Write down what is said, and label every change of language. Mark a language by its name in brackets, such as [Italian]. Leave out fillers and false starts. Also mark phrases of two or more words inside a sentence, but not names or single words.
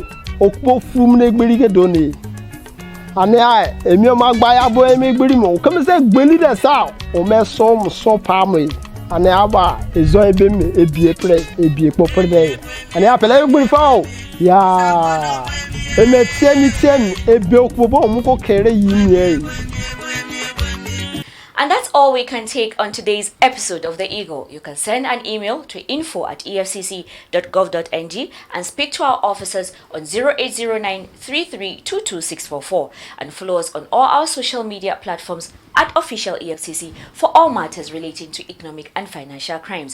[Izon] Okpo fu mi egbiri ke do ni. Ane ai emi o ma gba ya bo emi egbiri mo. O keme se gbeli de sa o me so pa mo. Ane aba ezon ebe mi ebie po pre. Ane apele egbiri fa o. Ya eme tiemi ebe okpobo omuko kere yi. [English] And that's all we can take on today's episode of The Eagle. You can send an email to info@efcc.gov.ng and speak to our officers on 0809 3322644 and follow us on all our social media platforms at official EFCC for all matters relating to economic and financial crimes.